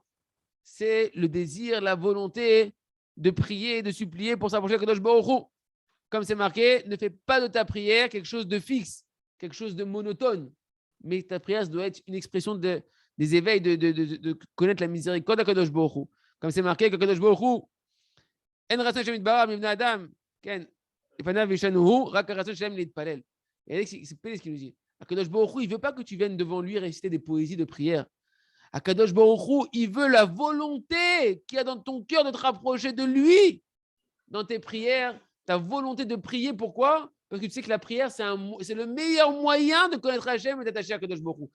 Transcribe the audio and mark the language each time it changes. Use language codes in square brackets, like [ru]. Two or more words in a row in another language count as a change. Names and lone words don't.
[fr] C'est le désir, la volonté de prier, de supplier pour s'approcher de [he] קדוש ברוך הוא. [fr] Comme c'est marqué, ne fais pas de ta prière quelque chose de fixe, quelque chose de monotone. Mais ta prière doit être une expression des éveils, de connaître la miséricorde de [he] קדוש ברוך הוא. [fr] Comme c'est marqué que [he] קדוש ברוך הוא, אין רצון השם יתברך מבני אדם, לפניו ישנוהו, רק רצון השם להתפלל. [fr] Et c'est ce qu'il nous dit. [he] קדוש ברוך הוא, [fr] il ne veut pas que tu viennes devant lui réciter des poésies de prière. [he] קדוש ברוך הוא, [fr] il veut la volonté qu'il y a dans ton cœur de te rapprocher de lui. Dans tes prières, ta volonté de prier. Pourquoi? Parce que tu sais que la prière, c'est le meilleur moyen de connaître Hachem et d'attacher à [he] קדוש ברוך הוא.